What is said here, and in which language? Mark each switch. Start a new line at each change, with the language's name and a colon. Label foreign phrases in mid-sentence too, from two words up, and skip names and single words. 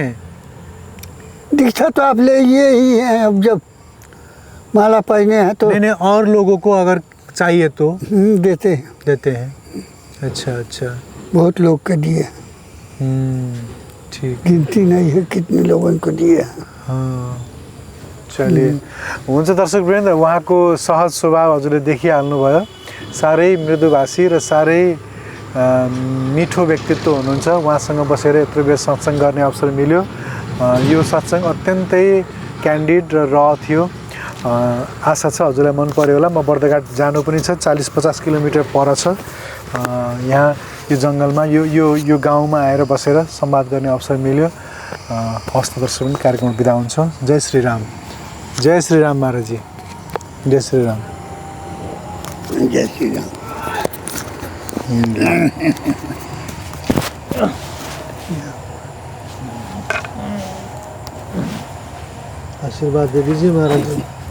Hindi: दीक्षा तो आप ले ये ही है, अब जब माला पहने हैं तो। नहीं, और लोगों को अगर चाहिए तो देते हैं। देते हैं। अच्छा, अच्छा। बहुत लोग को दिए, ठीक। गिनती नहीं है कितने लोगों को दिए। चलिए,
Nepali: हुन्छ दर्शकवृन्द, उहाँको सहज स्वभाव हजुरले देखिहाल्नुभयो। साह्रै मृदुभाषी र साह्रै मिठो व्यक्तित्व हुनुहुन्छ। उहाँसँग बसेर यत्रो बेर सत्सङ्ग गर्ने अवसर मिल्यो। यो सत्सङ्ग अत्यन्तै क्यान्डिड र थियो। आशा छ हजुरलाई मन पर्यो होला। म बर्दघाट जानु पनि छ, 40-50 किलोमिटर पर छ। यहाँ यो जङ्गलमा यो गाउँमा आएर बसेर संवाद गर्ने अवसर मिल्यो। हस्त दर्शक कार्यक्रम बिदा हुन्छ।
Hindi: जय श्री राम। जय श्री राम महाराजी। जय श्री राम। जय श्री राम। आशीर्वाद दे दीजिए महाराज जी।